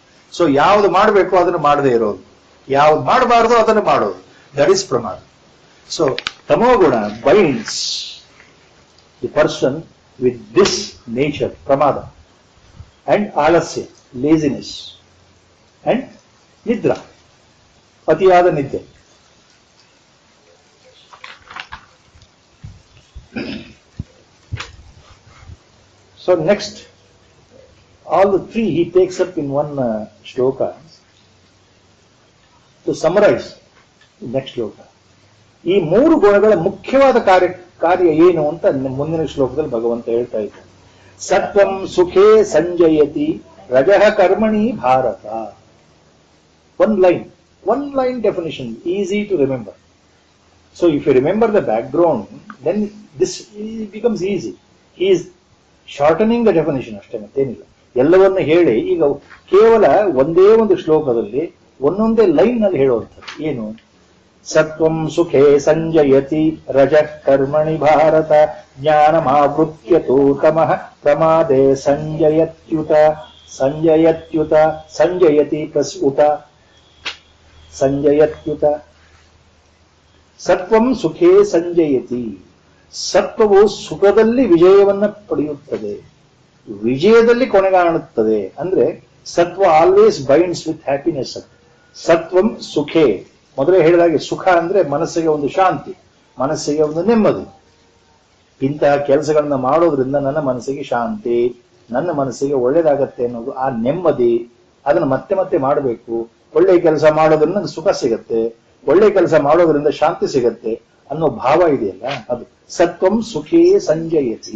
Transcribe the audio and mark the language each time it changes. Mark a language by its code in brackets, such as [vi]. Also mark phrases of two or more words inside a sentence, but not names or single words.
[kn] ಸೊ ಯಾವ್ದು ಮಾಡಬೇಕು ಅದನ್ನು ಮಾಡದೇ ಇರೋದು, ಯಾವ್ದು ಮಾಡಬಾರ್ದು ಅದನ್ನು ಮಾಡೋದು, [en] that is [kn] ಪ್ರಮಾದ. [en] So ತಮೋಗುಣ binds the person with this nature, ಪ್ರಮಾದ, and ಆಲಸ್ಯ, laziness, and ನಿದ್ರಾ, [kn] ಅತಿಯಾದ ನಿದ್ದೆ. [en] So next, all the three he takes up in one shloka to summarize the next shloka. [kn] ಈ ಮೂರು ಗುಣಗಳ ಮುಖ್ಯವಾದ ಕಾರ್ಯ ಏನು ಅಂತ ಮುಂದಿನ ಶ್ಲೋಕದಲ್ಲಿ ಭಗವಂತ ಹೇಳ್ತಾ ಇದ್ದಾನೆ. [sa] ಸತ್ವಂ ಸುಖೇ ಸಂಜಯತಿ ರಜಃ ಕರ್ಮಣಿ ಭಾರತ. [en] one line definition, easy to remember. So if you remember the background, then this becomes easy. He is shortening the definition [kn] ಅಷ್ಟೇ, ಮತ್ತೇನಿಲ್ಲ. ಎಲ್ಲವನ್ನ ಹೇಳಿ ಈಗ ಕೇವಲ ಒಂದೇ ಒಂದು ಶ್ಲೋಕದಲ್ಲಿ ಒಂದೊಂದೇ ಲೈನ್ ನಲ್ಲಿ ಹೇಳುವಂಥದ್ದು ಏನು? [sa] ಸತ್ವಂ ಸುಖೇ ಸಂಜಯತಿ ರಜಃ ಕರ್ಮಣಿ ಭಾರತ ಜ್ಞಾನಮಾವೃತ್ಯತು ತಮಃ ಪ್ರಮಾದೇ ಸಂಜಯತ್ಯುತ. ಸಂಜಯತಿ ಪ್ಲಸ್ ಉತ, ಸಂಜಯತ್ಯುತ. ಸತ್ವಂ ಸುಖೇ ಸಂಜಯತಿ, [kn] ಸತ್ವವು ಸುಖದಲ್ಲಿ ವಿಜಯವನ್ನ ಪಡೆಯುತ್ತದೆ, ವಿಜಯದಲ್ಲಿ ಕೊನೆಗಾಣುತ್ತದೆ. [en] ಅಂದ್ರೆ ಸತ್ವ always binds with happiness. [sa] ಸತ್ವಂ ಸುಖೇ, [kn] ಮೊದಲೇ ಹೇಳಿದಾಗೆ ಸುಖ ಅಂದ್ರೆ ಮನಸ್ಸಿಗೆ ಒಂದು ಶಾಂತಿ, ಮನಸ್ಸಿಗೆ ಒಂದು ನೆಮ್ಮದಿ. ಇಂತಹ ಕೆಲಸಗಳನ್ನ ಮಾಡೋದ್ರಿಂದ ನನ್ನ ಮನಸ್ಸಿಗೆ ಶಾಂತಿ, ನನ್ನ ಮನಸ್ಸಿಗೆ ಒಳ್ಳೇದಾಗತ್ತೆ ಅನ್ನೋದು ಆ ನೆಮ್ಮದಿ. ಅದನ್ನು ಮತ್ತೆ ಮತ್ತೆ ಮಾಡಬೇಕು. ಒಳ್ಳೆ ಕೆಲಸ ಮಾಡೋದ್ರಿಂದ ನನಗೆ ಸುಖ ಸಿಗತ್ತೆ, ಒಳ್ಳೆ ಕೆಲಸ ಮಾಡೋದ್ರಿಂದ ಶಾಂತಿ ಸಿಗತ್ತೆ ಅನ್ನೋ ಭಾವ ಇದೆಯಲ್ಲ, ಅದು [sa] ಸತ್ವಂ ಸುಖೇ ಸಂಜಯತಿ.